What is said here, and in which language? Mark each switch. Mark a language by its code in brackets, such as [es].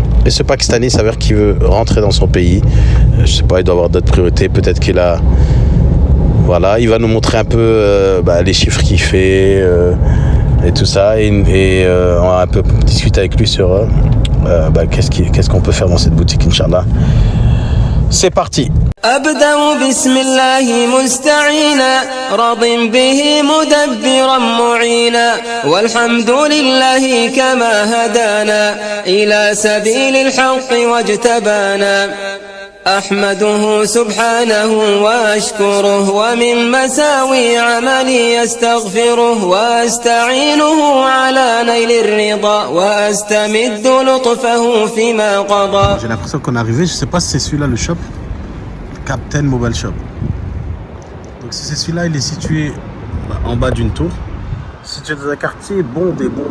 [fr] Et ce Pakistanais s'avère qu'il veut rentrer dans son pays. Je sais pas, il doit avoir d'autres priorités. Peut-être qu'il a... Voilà, il va nous montrer un peu les chiffres qu'il fait et tout ça. Et on va un peu discuter avec lui sur qu'est-ce qu'on peut faire dans cette boutique, Inch'Allah. C'est parti. [ar] أبدأ بسم الله مستعينا راض به مدبرا معينا والحمد لله كما هدانا إلى سبيل الحق واجتبانا أحمده سبحانه وأشكره ومن مساوي عملي أستغفره وأستعينه على نيل الرضا وأستمد لطفه فيما قضى. [fr] J'ai l'impression qu'on est arrivé, je sais pas si c'est celui-là le shop, Captain Mobile Shop. Donc si c'est celui-là, il est situé en bas d'une tour, situé dans un quartier bondé.